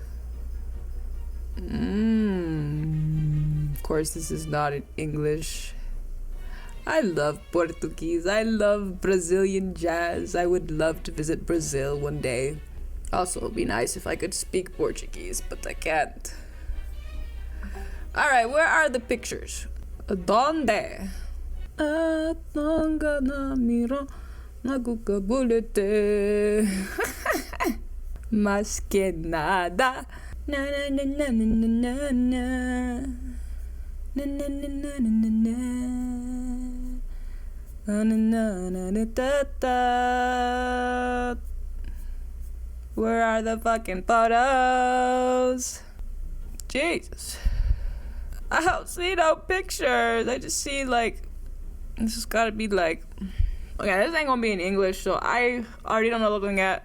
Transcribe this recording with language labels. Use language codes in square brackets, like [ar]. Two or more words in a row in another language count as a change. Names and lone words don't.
[en] Of course, this is not in English. I love Portuguese. I love Brazilian jazz. I would love to visit Brazil one day. Also, it would be nice if I could speak Portuguese, but I can't. Alright, where are the pictures? Donde? Atonga na miro na bulete. [pt] Mas que nada. Na na na na na na na. Na na na na na na. [en] Where are the fucking photos? Jesus. I don't see no pictures. I just see like, this has gotta be like, okay, this ain't gonna be in English, so I already don't know what I'm looking at.